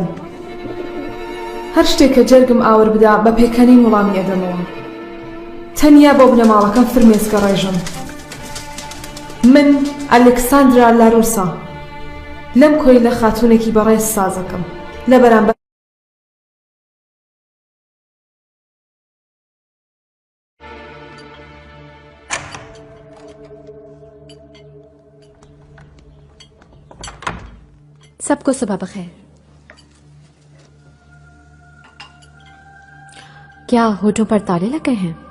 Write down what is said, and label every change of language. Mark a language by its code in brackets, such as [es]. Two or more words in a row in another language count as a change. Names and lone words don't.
[ckb] هەر شتێک کە جەرگم ئاور بدا بە پێکەنین وەڵامی ئەدەمەوە. تەنیا بۆ بنەماڵەکەم فرمێسکە ڕێژم. من ئەلێکساندرا لاروسا لەم کۆی لە خاتوونێکی بەڕێز سازەکەم لە بەرامبەر [hi] सबको सुबह बखैर। क्या होठों पर ताले लगे हैं?